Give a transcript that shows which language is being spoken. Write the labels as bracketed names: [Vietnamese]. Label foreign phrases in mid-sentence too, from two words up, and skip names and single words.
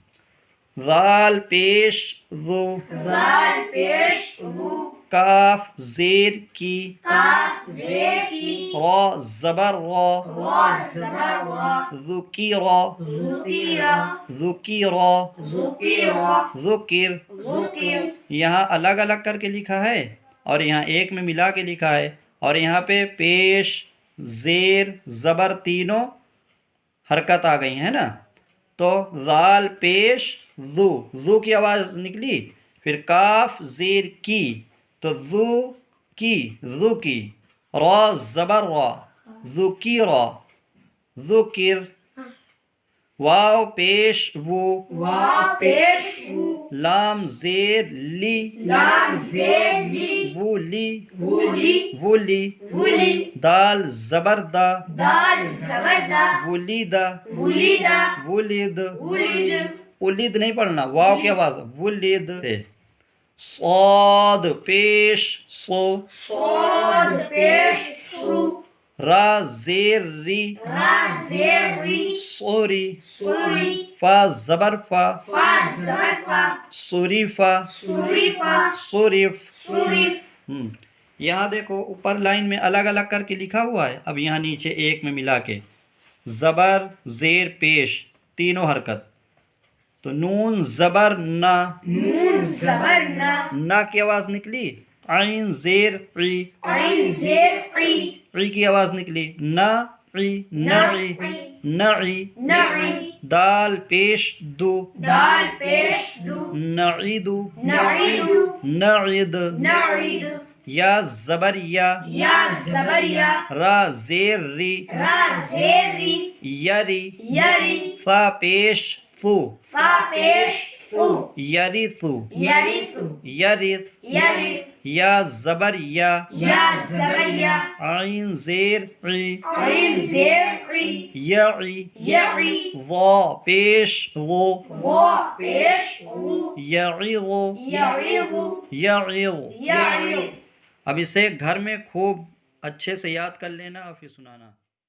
[Urdu] ذال پیش ذو ذال پیش رو کاف زیر کی کاف زیر کی را زبر را را زبر را ذکر ذکیرا ذکر ذکیرا ذکر ذکر یہاں الگ الگ کر کے لکھا ہے اور یہاں ایک میں ملا کے لکھا ہے، اور یہاں پہ پیش زیر زبر تینوں حرکت آ گئی ہیں نا، تو ذال پیش ذو ذو کی آواز نکلی، پھر کاف زیر کی تو ذو کی ذو کی، را زبر را ذکر ذکر، واو پیش وو وا پیش وو لام زیر لی لام زیر لی ولی ولی ولی ولی دال زبر دا دال زبر دا ولیدا ولیدا ولد ولد ولد نہیں پڑھنا، واو کی آواز ولد سے، صاد پیش سو صاد پیش سو را زیر ری را زیر ری سوری سوری فا زبر فا فا زبر فا سوریفا سوریفا سوریف سوریف یہاں دیکھو اوپر لائن میں الگ الگ کر کے لکھا ہوا ہے، اب یہاں نیچے ایک میں ملا کے زبر زیر پیش تینوں حرکت، تو نون زبر نا، نون زبر نا نا کی آواز نکلی، عین زیر عی عین زیر عی عی کی آواز نکلی، نا عی نعی نعی نعی دال پیش دو دال پیش دو نعیدو نعیدو نعید نعید یا زبر یا یا زبر یا را زیر ری را زیر ری یری یری فا پیش ثو فا پیش فو یریثو یریثو یریث یریث یا زبر یا یا زبر یا عین زیر عی عین زیر عی یعی یعی ضا پیش غو وا پیش غو یعیغ یعیغ یعیغ یعیغ اب اسے گھر میں خوب اچھے سے یاد کر لینا اور پھر سنانا۔